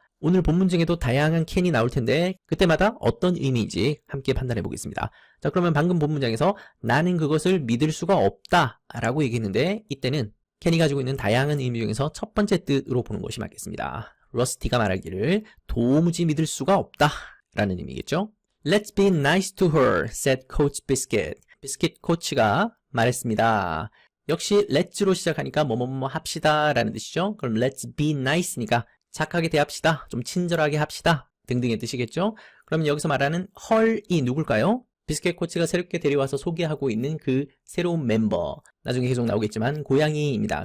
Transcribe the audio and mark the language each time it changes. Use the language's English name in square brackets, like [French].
[Korean] 오늘 본문 중에도 다양한 can이 나올 텐데 그때마다 어떤 의미인지 함께 판단해 보겠습니다. 자, 그러면 방금 본 문장에서 나는 그것을 믿을 수가 없다 라고 얘기했는데, 이때는 can이 가지고 있는 다양한 의미 중에서 첫 번째 뜻으로 보는 것이 맞겠습니다. 러스티가 말하기를 도무지 믿을 수가 없다 라는 의미겠죠. [English] Let's be nice to her, said Coach Biscuit. [Korean] 비스킷 코치가 말했습니다. 역시 let's로 시작하니까 뭐뭐뭐 합시다 라는 뜻이죠. 그럼 [English] let's be nice [Korean] 니까 착하게 대합시다, 좀 친절하게 합시다 등등의 뜻이겠죠. 그럼 여기서 말하는 her이 누굴까요? 비스켓 코치가 새롭게 데려와서 소개하고 있는 그 새로운 멤버, 나중에 계속 나오겠지만 고양이입니다.